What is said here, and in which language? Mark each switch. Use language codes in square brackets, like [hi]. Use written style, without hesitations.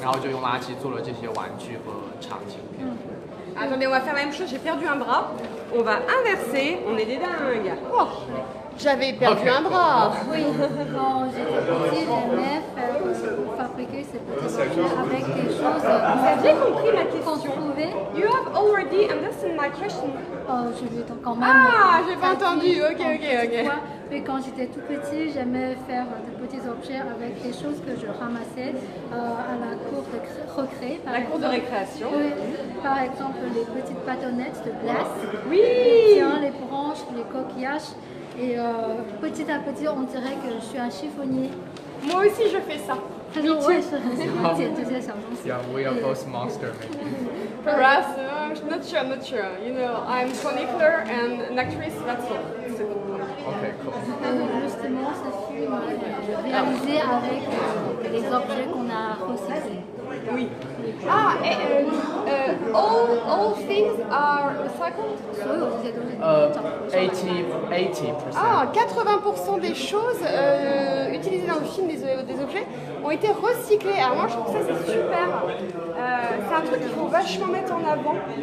[zh] 然后就用垃圾做了这些玩具和场景片。 [fr] Attendez, on va faire la même chose. J'ai perdu un bras. On va inverser. On est des dingues. Oh, j'avais perdu un bras. Oui, quand j'étais petite, j'aimais fabriquer ces petits objets avec des choses Vous aviez compris ma qu'on question? trouvait. [en] You have already understood my question. [fr] Je vais quand même. Ah, j'ai pas entendu. Ok. Mais quand j'étais tout petit, j'aimais faire de petits objets avec des choses que je ramassais à la cour de récré. La cour de récréation. Oui, par exemple les petites bâtonnettes de glace. Oui. Tiens, les branches, les coquillages. Et petit à petit, on dirait que je suis un chiffonnier. Moi aussi, je fais ça. [zh] 我也是很喜欢捡这些小东西。 [en] Yeah, we are both monster. Perhaps, not sure. You know, I'm chronicler and an actress. That's all. Okay, cool. [fr] Justement, ce film est réalisé avec les objets qu'on a recyclés. Oui. [en] Ah, et all things are recycled? [zh] 所有这些东西都找 80%. [fr] Ah, 80% des choses utilisées dans le film, des objets, ont été recyclés. Alors moi, je trouve ça c'est super. C'est un truc qu'il faut vachement mettre en avant.